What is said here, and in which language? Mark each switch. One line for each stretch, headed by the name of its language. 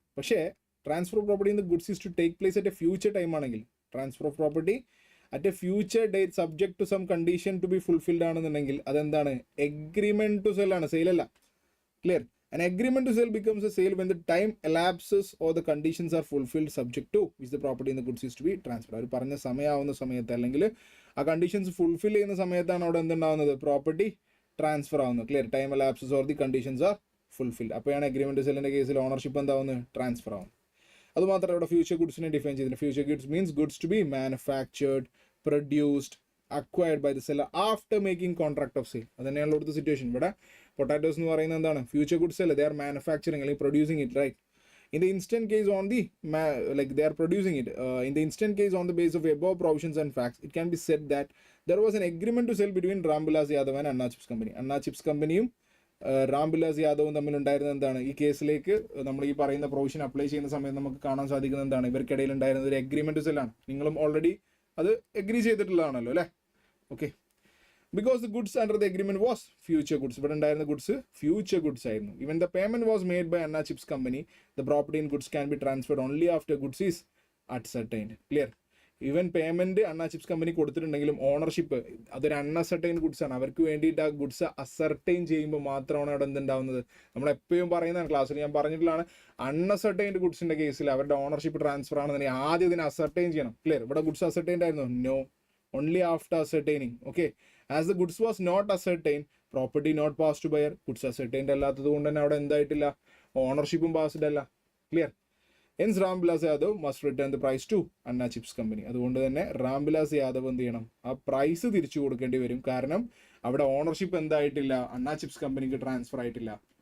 English: പക്ഷേ transfer of property in the goods is to take place at a future time ആണെങ്കിൽ, transfer of property at a future date subject to some condition to be fulfilled ആണെന്നുണ്ടെങ്കിൽ
Malayalam: അതെന്താണ്? Agreement to cell ആണ്, സെയിലല്ല.
English: Clear? An agreement to sell becomes a sale when the time elapses or the conditions are fulfilled subject to which the property in the goods is to be transferred.
Malayalam: അവർ പറഞ്ഞ സമയമാവുന്ന സമയത്ത് അല്ലെങ്കിൽ ആ conditions fulfil ചെയ്യുന്ന സമയത്താണ് അവിടെ എന്തുണ്ടാവുന്നത്, property transfer ആവുന്നത്.
English: Clear, time elapses or the conditions are fulfilled.
Malayalam: അപ്പോഴാണ് agreement സെല്ലിന്റെ കേസിൽ ഓണർഷിപ്പ് എന്താവുന്നത്, ട്രാൻസ്ഫർ ആവുന്നത്. അതുമാത്രമല്ല ഇവിടെ ഫ്യൂച്ചർ ഗുഡ്സിനെ ഡിഫൈൻ ചെയ്തിട്ടുണ്ട്.
English: Future goods means goods to be manufactured, produced, acquired by the seller after making contract of sale.
Malayalam: അത് തന്നെയാണ് ഇവിടുത്തെ സിറ്റുവേഷൻ. ഇവിടെ പൊട്ടാറ്റോസ് എന്ന് പറയുന്നത് എന്താണ്, ഫ്യൂച്ചർ ഗുഡ്സ് അല്ല,
English: they are manufacturing
Malayalam: അല്ലെങ്കിൽ producing it, right?
English: In the instant case on the they are producing it in the instant case on the basis of above provisions and facts, it can be said that there was an agreement to sell between Ramvilas Yadav and Anna Chips Company.
Malayalam: Anna Chips Companyയും Ram Vilas യാദവും തമ്മിലുണ്ടായിരുന്ന എന്താണ്, ഈ കേസിലേക്ക് നമ്മൾ ഈ പറയുന്ന provision apply ചെയ്യുന്ന സമയത്ത് നമുക്ക് കാണാൻ സാധിക്കുന്നത് എന്താണ്, ഇവർക്കിടയിൽ ഉണ്ടായിരുന്നത് ഒരു എഗ്രിമെന്റ് സെല്ലാണ്. നിങ്ങളും ഓൾറെഡി അത് എഗ്രി ചെയ്തിട്ടുള്ളതാണല്ലോ അല്ലേ?
English: Okay, because the goods under the agreement was future goods.
Malayalam: ഇവിടെ ഉണ്ടായിരുന്ന ഗുഡ്സ് ഫ്യൂച്ചർ ഗുഡ്സ് ആയിരുന്നു.
English: Even the payment was made by Anna Chips Company, the property in goods can be transferred only after goods is unascertained.
Malayalam: Clear, even payment Anna chips company കൊടുത്തിട്ടുണ്ടെങ്കിലും ownership അതൊരു അൺഅസർട്ടൈൻ goods ആണ്. അവർക്ക് വേണ്ടിയിട്ട് ആ goods ascertain ചെയ്യുമ്പോൾ മാത്രമാണ് അവിടെ എന്തുണ്ടാവുന്നത്. നമ്മൾ എപ്പോഴും പറയുന്നതാണ്, ക്ലാസ്സിൽ ഞാൻ പറഞ്ഞിട്ടുള്ളതാണ്, അൺഅസർട്ടൈൻഡ് ഗുഡ്സിന്റെ കേസിൽ അവരുടെ ഓണർഷിപ്പ് ട്രാൻസ്ഫർ ആണെന്നുണ്ടെങ്കിൽ ആദ്യം ഇതിനെ അസർട്ടൈൻ ചെയ്യണം. ക്ലിയർ, ഇവിടെ ഗുഡ്സ് അസർട്ടൈൻഡ് ആയിരുന്നു?
English: No, only after ascertaining. Okay, as the goods was not ascertained, property not passed to buyer.
Malayalam: goods ascertained അല്ലാത്തത് കൊണ്ട് തന്നെ അവിടെ എന്തായിട്ടില്ല, ഓണർഷിപ്പും പാസ്ഡ് അല്ല.
English: Clear, hence Ramvilas Yadav must return the price to Anna Chips Company.
Malayalam: അതുകൊണ്ട് തന്നെ റാംവിലാസ് യാദവ് എന്ത് ചെയ്യണം, ആ പ്രൈസ് തിരിച്ചു കൊടുക്കേണ്ടി വരും. കാരണം അവിടെ ഓണർഷിപ്പ് എന്തായിട്ടില്ല, അണ്ണ ചിപ്സ് കമ്പനിക്ക് ട്രാൻസ്ഫർ ആയിട്ടില്ല.